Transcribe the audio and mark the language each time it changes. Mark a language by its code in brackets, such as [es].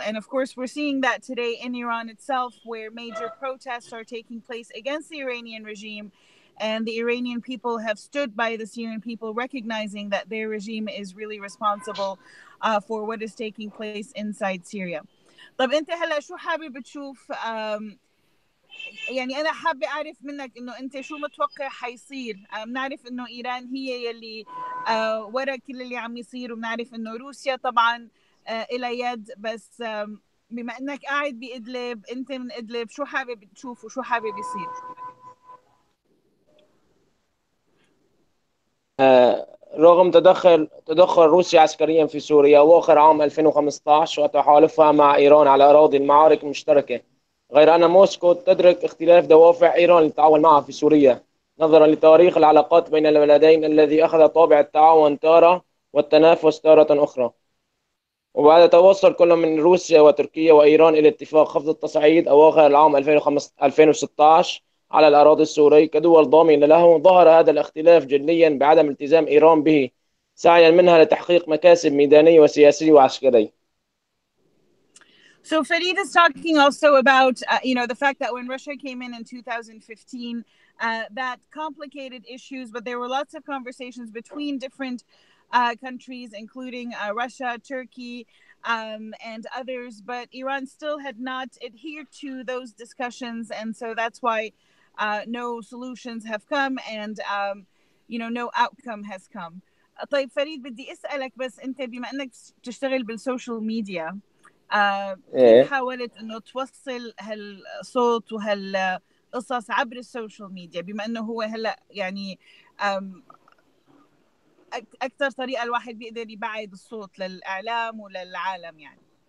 [en] And of course, we're seeing that today in Iran itself, where major protests are taking place against the Iranian regime. And the Iranian people have stood by the Syrian people, recognizing that their regime is really responsible for what is taking place inside Syria. [ar] طب أنت هلا شو حابب تشوف؟ يعني أنا حابة أعرف منك إنه أنت شو متوقع حيصير. بنعرف إنه إيران هي يلي ورا كل اللي عم يصير، وبنعرف إنه روسيا طبعا إلى يد، بس بما انك قاعد بإدلب، انت من إدلب، شو حابب تشوف وشو حابب يصير؟ رغم تدخل روسيا عسكريا في سوريا واخر عام 2015 وتحالفها مع إيران على أراضي المعارك المشتركة، غير أن موسكو تدرك اختلاف دوافع إيران للتعاون معها في سوريا نظرا لتاريخ العلاقات بين البلدين الذي أخذ طابع التعاون تارة والتنافس تارة أخرى. وبعد توصل كل من روسيا وتركيا وإيران إلى اتفاق خفض التصعيد أواخر العام 2016 على الأراضي السورية كدول ضامنة له، ظهر هذا الاختلاف جليا بعدم التزام إيران به سعيا منها لتحقيق مكاسب ميدانية وسياسية وعسكرية. [en] So Farid is talking also about, the fact that when Russia came in 2015, that complicated issues, but there were lots of conversations between different countries, including Russia, Turkey, and others, but Iran still had not adhered to those discussions, and so that's why no solutions have come, and no outcome has come. [ar] طيب فريد، بدي أسألك بس أنت بما أنك تشتغل بالسوشيال ميديا، كيف حاولت انه توصل هالصوت وهالقصص عبر السوشيال ميديا، بما انه هو هلا يعني اكثر طريقه الواحد بيقدر يبعد الصوت للاعلام وللعالم يعني؟